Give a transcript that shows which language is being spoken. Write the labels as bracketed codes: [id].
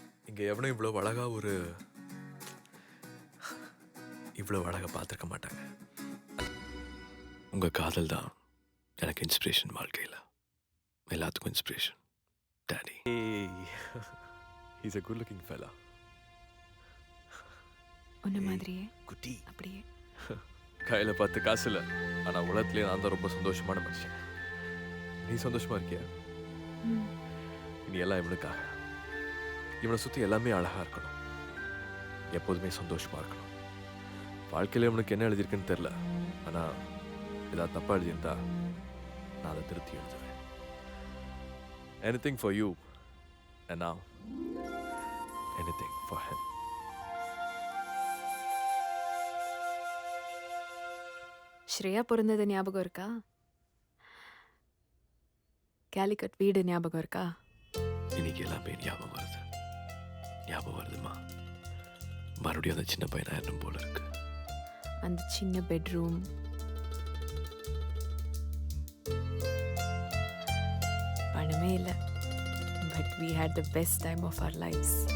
[ta] இங்கே எவனும் இவ்வளோ அழகா இவ்வளோ அழகா பார்த்துருக்க மாட்டாங்க. உங்கள் காதல் தான் எனக்கு இன்ஸ்பிரேஷன். வாழ்க்கையில் எல்லாத்துக்கும் inspiration. [en] Daddy, he's a good looking fella. [ta] உன்ன மாதிரியே குட்டி. அப்படியே. கையில் 10 காசு இல்லை, ஆனால் உலகத்துலேயே நான் தான் ரொம்ப சந்தோஷமான மனுஷன். நீ சந்தோஷமா இருக்கியா? இனி எல்லாம் இவனுக்காக. இவனை சுற்றி எல்லாமே அழகாக இருக்கணும், எப்போதுமே சந்தோஷமா இருக்கணும். வாழ்க்கையில் இவனுக்கு என்ன எழுதியிருக்குன்னு தெரில, ஆனால் ஏதாவது தப்பாக எழுதியிருந்தா நான் அதை திருத்தி எழுதுவேன். [en] Anything for you, and now anything for him. [ta] Shreya பிறந்தது ஞாபகம் இருக்கா? கேலிக்கட் வீடு ஞாபகம் இருக்கா? இன்னைக்கு எல்லாமே ஞாபகம் வருதுமா. மறுபடியும் அந்த சின்ன பையனா இருக்கும் போல இருக்கு. அந்த சின்ன பெட்ரூம், பணமே இல்லை, but [en] we had the best time of our lives.